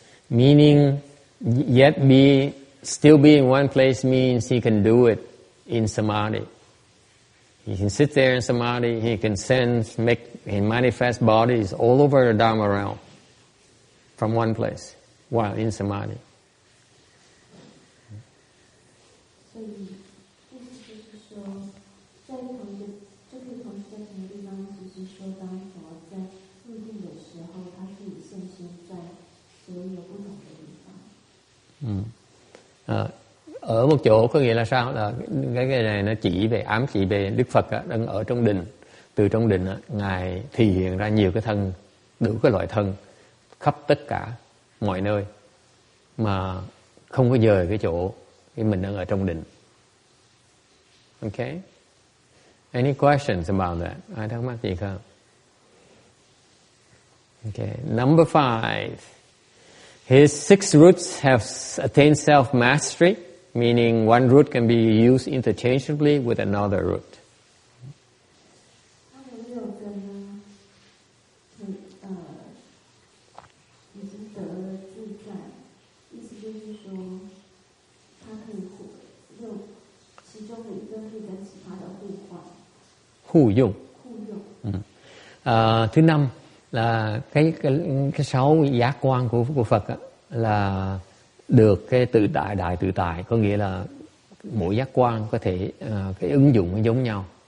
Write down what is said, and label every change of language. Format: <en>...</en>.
<en>Meaning, yet still be in one place means he can do it in samadhi. He can sit there in samadhi, he can sense, and manifest bodies all over the Dharma realm from one place while in samadhi.</en> <zh>所以意思就是说，在就可以同时在同一个地方，就是说，当佛在入定的时候，他可以现身在所有不同的地方。</zh> <vi>Ở một chỗ có nghĩa là sao? Là cái này nó ám chỉ về Đức Phật đang ở trong định. Từ trong định Ngài thể hiện ra nhiều cái thân, đủ cái loại thân khắp tất cả mọi nơi mà không có dời cái chỗ cái mình đang ở trong định.</vi> <en>Okay? Any questions about that?</en> <vi>Ai thắc mắc gì không?</vi> <en>Okay. Number 5. His 6 roots have attained self-mastery, meaning one root can be used interchangeably with another root.</en> <zh>他的6根呢，已经得了自在，意思就是说，它可以其中的一根可以跟其他的互用。</zh> <vi>Thứ 5 là cái 6 giác quan của Phật là được cái đại tự tại, có nghĩa là mỗi giác quan có thể cái ứng dụng giống nhau.</vi>